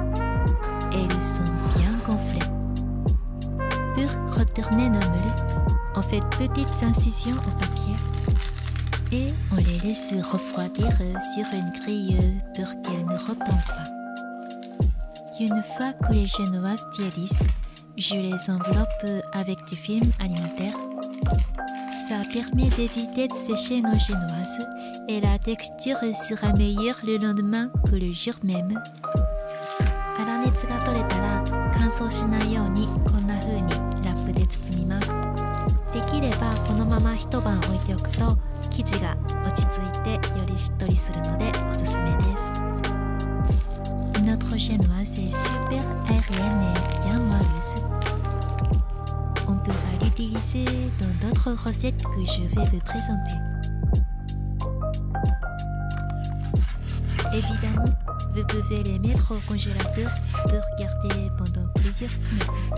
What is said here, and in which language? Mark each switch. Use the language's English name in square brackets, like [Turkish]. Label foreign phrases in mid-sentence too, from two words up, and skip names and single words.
[French] Elles sont bien gonflées. Pour retourner nos moules, On fait de petites incisions au papier et on les laisse refroidir sur une grille pour qu'elles ne retombent pas. Une fois que les génoises tiédissent, je les enveloppe avec du film alimentaire. Ça permet d'éviter de sécher nos génoises et la texture sera meilleure le lendemain que le jour même. [Japanese] 粗熱が取れたら乾燥しないようにこんな風にラップで包みます。できればこのまま一晩置いておくと生地が落ち着いてよりしっとりするのでおすすめです。 [French] Notre génoise est super aérienne et bien moelleuse. On pourra l'utiliser dans d'autres recettes que je vais vous présenter. Évidemment, vous pouvez les mettre au congélateur pour garder pendant plusieurs semaines.